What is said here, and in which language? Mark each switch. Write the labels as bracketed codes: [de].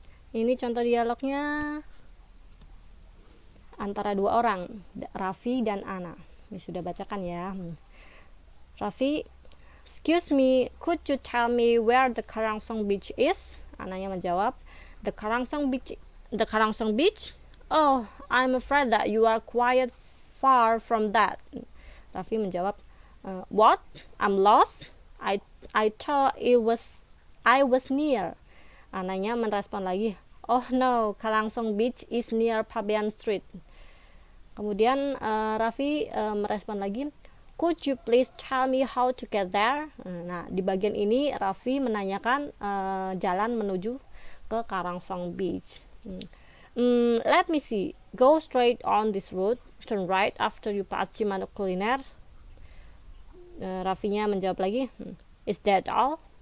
[id] Ini contoh dialognya antara dua orang, Raffi dan Ana. Ini sudah bacakan ya. [en] Raffi, excuse me, could you tell me where the Karangsong Beach is? [id] Ananya menjawab, the Karangsong Beach? [en] Oh, I'm afraid that you are quite far from that. [id] Raffi menjawab, [en] what? I'm lost? I thought I was near. [id] Ananya merespon lagi, [en] oh no, Karangsong Beach is near Pabean Street. [id] Kemudian Raffi merespon lagi, [en] could you please tell me how to get there? [id] Nah, di bagian ini Raffi menanyakan jalan menuju ke Karangsong Beach. [en] Let me see, go straight on this road, turn right after you pass Cimanuk Kuliner. [id] Raffinya menjawab lagi, [en] is that all?